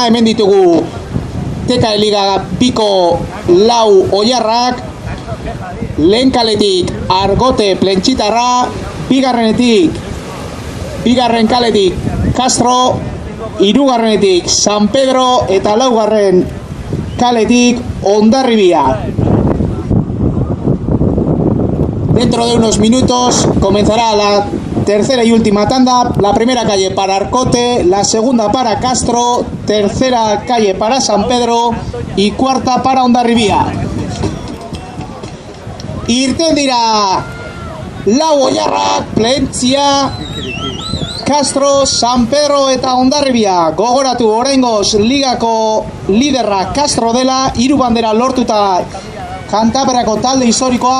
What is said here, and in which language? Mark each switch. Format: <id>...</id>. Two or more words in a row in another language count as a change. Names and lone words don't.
<eu>Hemen ditugu Teka Liga biko lau oiarrak, lehen kaletik Argote Plentxitarra, bigarren kaletik Castro, hirugarrenetik San Pedro eta laugarren kaletik Hondarribia.</eu> <es>Dentro de unos minutos comenzará la tercera y última tanda. La primera calle para Arcote, la segunda para Castro, tercera calle para San Pedro y cuarta para Hondarribia.</es> <eu>Irten dira lau oiarrak, Plentzia, Castro, San Pedro eta Hondarribia. Gogoratu oraingoz ligako liderra Castro dela, 3 bandera lortuta Kantabriako talde historikoa.</eu>